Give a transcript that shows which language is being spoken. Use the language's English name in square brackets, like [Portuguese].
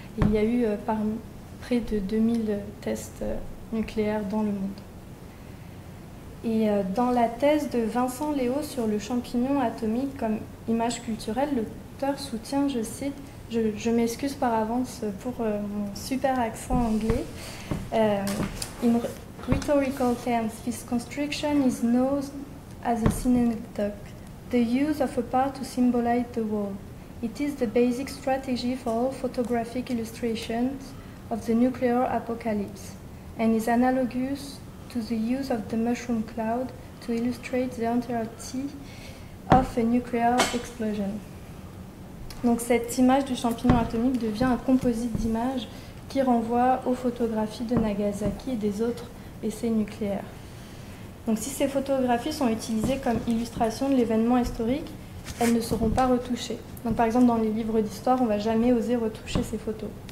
[French] Il y a eu près de 2000 tests nucléaires dans le monde. Et dans la thèse de Vincent Léo sur le champignon atomique comme image culturelle, l'auteur soutient, je cite, je m'excuse par avance pour mon super accent anglais. [English] In rhetorical terms, this construction is known as a synecdoche, the use of a part to symbolize the whole. It is the basic strategy for all photographic illustrations of the nuclear apocalypse, and is analogous to the use of the mushroom cloud to illustrate the entirety of a nuclear explosion. [French] Donc cette image du champignon atomique devient un composite d'images qui renvoie aux photographies de Nagasaki et des autres essais nucléaires. Donc si ces photographies sont utilisées comme illustration de l'événement historique, elles ne seront pas retouchées. Donc par exemple dans les livres d'histoire, on ne va jamais oser retoucher ces photos.